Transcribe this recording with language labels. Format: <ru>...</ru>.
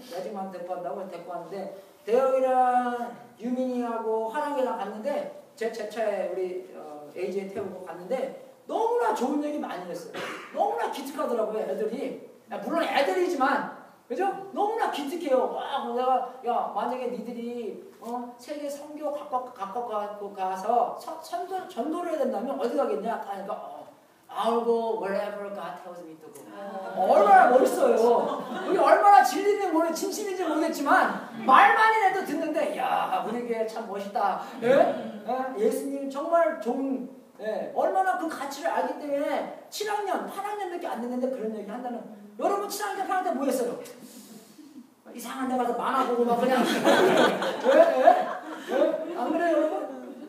<ko>매직 마운트 데리고 간다고 데리고 왔는데 대영이랑 유민이하고 화랑이랑 갔는데 제 차에 우리 AJ 태우고 갔는데 너무나 좋은 얘기 많이 했어요. 너무나 기특하더라고요, 애들이. 물론 애들이지만 그죠? 너무나 기특해요. 와, 내가 야 만약에 니들이 세계 선교 각각 가서 전도를 해야 된다면 어디 가겠냐? 하니까</ko> <en>I'll go wherever God tells me to go.</en> <ko>얼마나 멋있어요. 우리 얼마나 진리인지 진심인지 모르겠지만 말만이 해도 듣는데 야 우리 교회 참 멋있다. 예? 예수님 정말 좋은. 예, 얼마나 그 가치를 알기 때문에 7학년, 8학년밖에 안 됐는데 그런 얘기 한다는. 여러분 7학년, 8학년 때 뭐 했어요? 이상한 데 가서 만화 보고 막 그냥 안 그래요, 여러분?</ko>